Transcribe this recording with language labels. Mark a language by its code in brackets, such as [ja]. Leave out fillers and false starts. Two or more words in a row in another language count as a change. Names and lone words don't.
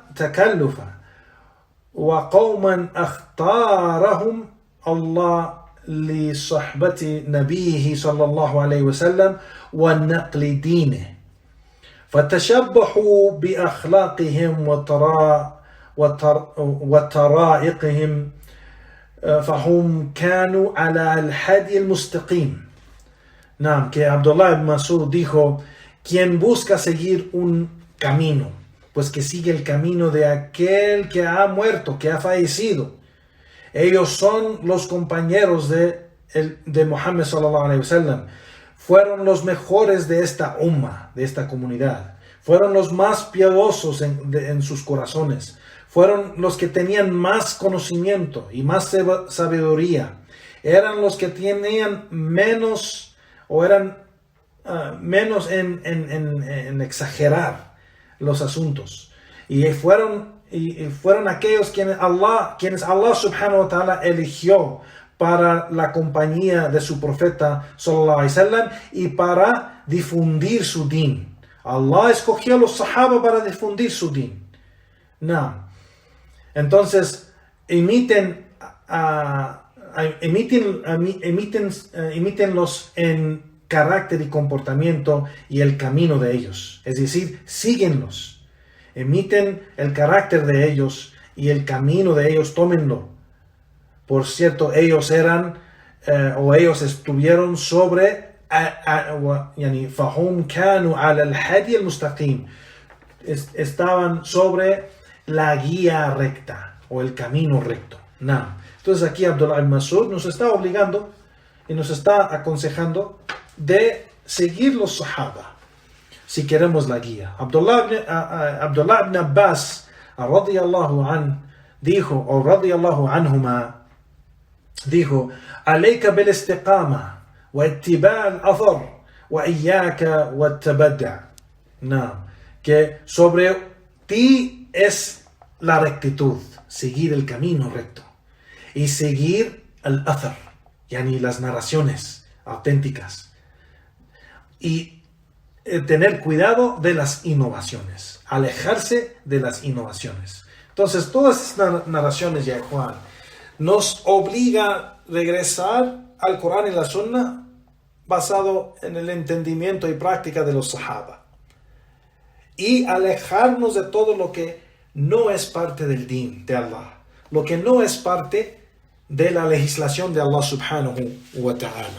[ar] تكلفا وقوما اختارهم الله لصحبة نبيه صلى الله عليه وسلم ونقل دينه فتشبهوا بأخلاقهم وطرائقهم فهم كانوا على الهدي المستقيم. [es] Naam, que Abdullah ibn Mas'ud dijo: quien busca seguir un camino, pues que sigue el camino de aquel que ha muerto, que ha fallecido. Ellos son los compañeros de Muhammad [ar] صلى الله عليه وسلم. [es] Fueron los mejores de esta umma, de esta comunidad. Fueron los más piadosos en sus corazones. Fueron los que tenían más conocimiento y más sabiduría. Eran los que tenían menos en exagerar los asuntos. Y fueron aquellos quienes Allah [ar] سبحانه وتعالى [es] eligió para la compañía de su profeta [ar] صلى الله عليه وسلم [es] y para difundir su din. Allah escogió a los sahaba para difundir su din. No. Entonces, imítenlos en carácter y comportamiento y el camino de ellos. Es decir, síguenlos. Imiten el carácter de ellos y el camino de ellos, tómenlo. Por cierto, ellos estuvieron sobre [ar] فهم كانوا على الهدي المستقيم. [es] Estaban sobre la guía recta o el camino recto. No. Entonces aquí Abdullah ibn Mas'ud nos está obligando y nos está aconsejando de seguir los sahaba si queremos la guía. [ar] Abdullah ibn Abbas رضي الله عن [es] dijo, o [ar] رضي الله عنهما dijo: عليك بالاستقامة واتباع الأثر وإياك والتبدع. [es] No, que sobre ti es la rectitud, seguir el camino recto y seguir el athar, yani las narraciones auténticas, y tener cuidado de las innovaciones, alejarse de las innovaciones. Entonces, todas estas narraciones, ya Juan, nos obliga a regresar al Corán y la Sunna basado en el entendimiento y práctica de los Sahaba y alejarnos de todo lo que no es parte del din de Allah, lo que no es parte de la legislación de Allah [ar] سبحانه وتعالى.